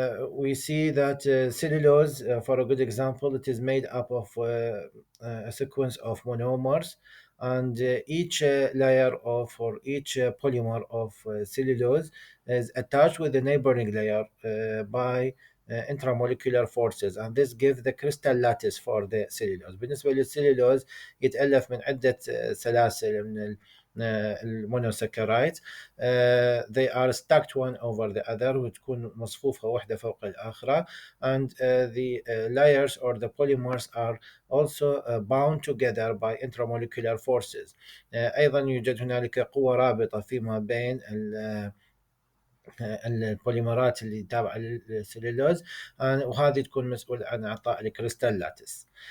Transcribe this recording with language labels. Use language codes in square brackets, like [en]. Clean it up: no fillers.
[en] We see that cellulose, for a good example, it is made up of a sequence of monomers, and each layer of or each polymer of cellulose is attached with the neighboring layer by intramolecular forces, and this gives the crystal lattice for the cellulose. [ar] بالنسبة للسليلوز يتألف من عدة سلاسل من المونوساكرايد. [en] They are stacked one over the other [ar] وتكون مصفوفة واحدة فوق الآخرة, [en] and the layers or the polymers are also bound together by intramolecular forces. [ar] أيضا يوجد هنالك قوة رابطة فيما بين البوليمرات اللي تابعة للسليلوز، وهذه تكون مسؤولة عن إعطاء الكريستال لاتس.